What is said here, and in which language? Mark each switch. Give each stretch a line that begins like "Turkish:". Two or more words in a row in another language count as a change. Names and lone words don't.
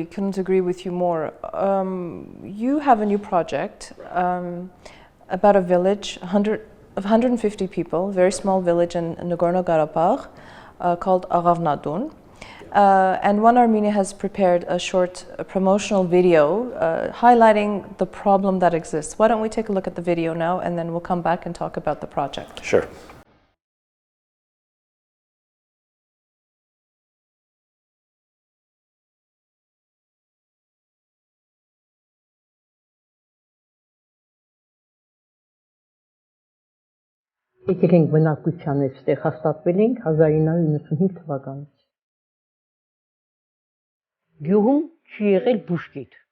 English: Couldn't agree with you more. You have a new project about a village of 150 people, very small village in Nagorno Karabakh called Aghavnatun. And ONEArmenia has prepared a short promotional video highlighting the problem that exists. Why don't we take a look at the video now, and then we'll come back and talk about the project. Sure.
Armenian: Եկել ենք բնակության այստեղ հաստատվել ենք 1995 թվականից։ Գյուղում չի եղել բուժկետ։